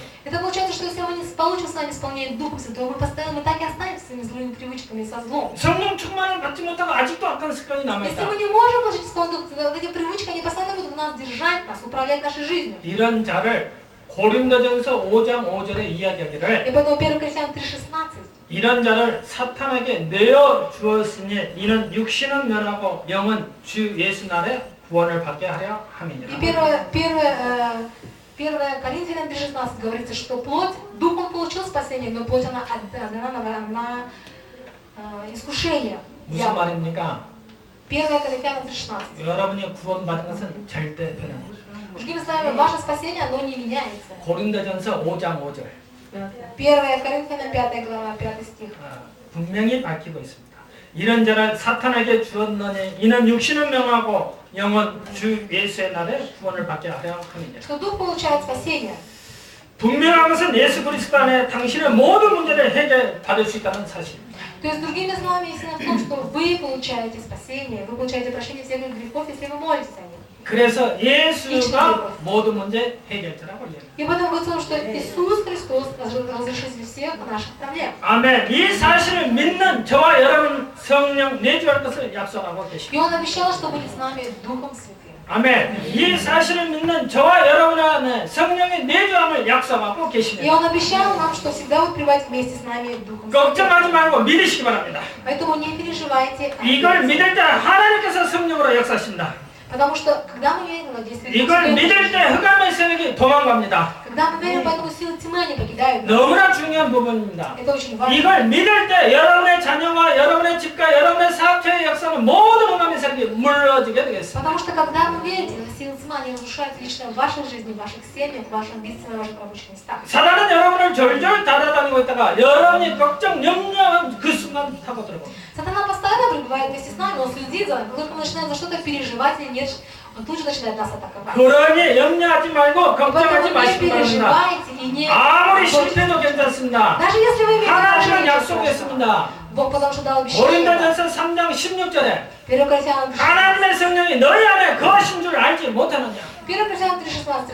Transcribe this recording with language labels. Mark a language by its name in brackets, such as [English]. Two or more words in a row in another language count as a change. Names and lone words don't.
[Russian] Это получается, что если мы не получим с вами исполнение Духом Святым, мы так и останемся своими злыми привычками и со злом. [Korean] 성령 충만을 받지 못하고 아직도 악한 습관이 [Russian] Если [Korean] 남아있다. [Russian] мы не можем получить исполнение Духа Святого, вот эти привычки, они постоянно будут нас держать, нас управлять нашей жизнью. [Korean] 이런 자를 고린도전서 5장 5절에 이야기하기를 [Russian] И поэтому 1 Коринфянам 3.16 [Korean] 이런 자를 사탄에게 내어 주었으니 이는 육신은 면하고 영은 주 예수 날에 구원을 받게 하려 함이니라. [Russian] И 1 Коринфянам 3.16 говорится, что плоть, дух он получил спасение, но плоть она отдана на искушение. [Korean] 무슨 말입니까? [Russian] 1 Коринфянам 3.16. [Korean] 여러분이 구원받은 것은 절대 변하지 않습니다. [Russian] Другими словами, ваше спасение, оно не меняется. [Korean] 고린도전서 5장 5절 [Russian] 1 Коринфянам 5 глава 5 стих. [Korean] 분명히 밝히고 있습니다. 이런 자를 사탄에게 주었느니 이는 육신은 명하고 영은 주 예수의 날에 구원을 받게 하려 함이니라. [Russian] Что дух получает спасение. [Korean] 분명한 것은 예수 그리스도 안에 당신의 모든 문제를 해결받을 수 있다는 사실입니다. [Russian] То есть, другими словами, истина в том, что вы получаете спасение, вы получаете прощение всех грехов, если вы молитесь о них. [Korean] 그래서 예수가 모든 문제 해결자라고 이야기합니다. [Russian] И потом говорится, что Иисус Христос разрешитель всех наших проблем. [Korean] 아멘. 이 사실을 믿는 저와 여러분 성령 내주할 것을 약속하고 [Russian] И [Korean] 계십니다. [Russian] Он обещал, что будет с нами Духом Святым. [Korean] 아멘. 이 사실을 믿는 저와 여러분 안에 성령의 내주함을 약속하고 [Russian] И [Korean] 계십니다. [Russian] Он обещал нам, что всегда будет пребывать вместе с нами Духом Святым. [Korean] 걱정하지 말고 믿으시기 바랍니다. [Russian] Поэтому не переживайте. [Korean] 이걸 믿을 때 하나님께서 성령으로 역사하십니다. [Russian] Потому что, когда мы верим в действие Духа [Korean] 이걸 믿을 [Russian] Святого, [Korean] 때 흑암의 세력이 도망갑니다. [Russian] когда мы верим, поэтому силы тьмы не покидают нас. [Korean] 너무나 중요한 부분입니다. [Russian] Это очень важно. [Korean] 이걸 믿을 때 여러분의 자녀와 여러분의 집과 여러분의 사업체의 역사는 모든 흑암의 세력이 물러지게 되겠습니다. [Russian] Потому что, когда вы верите, силы тьмы, они разрушаются лично в вашей жизни, в ваших семьях, в вашем бизнесе, в ваших рабочих местах. [Korean] 사단은 여러분을 졸졸 따라다니고 있다가 여러분이 걱정, 염려하면 그 순간 타고 들어옵니다. [Russian] Сатана постоянно пребывает вместе с нами, Он следит за нами. Когда мы начинаем за что-то переживать или нет, Он тут же начинает нас атаковать. [Korean] 그러니 염려하지 말고 걱정하지 [Russian] Поэтому не [Korean] 마시기 바랍니다. [Russian] переживайте и не... [Korean] 아무리 실패도 괜찮습니다. [Russian] Даже если вы имеете [Korean] 하나님은 [Russian] поражение, [Korean] 약속했습니다. [Russian] Бог потому что дал обещание. [Korean] 고린도전서 3장 16절에 [Russian] 1 Коринфянам 3:16. [Korean] 하나님의 성령이 너희 안에 거하신 줄 알지 못하느냐. [Russian] 1 Коринфянам 3:16.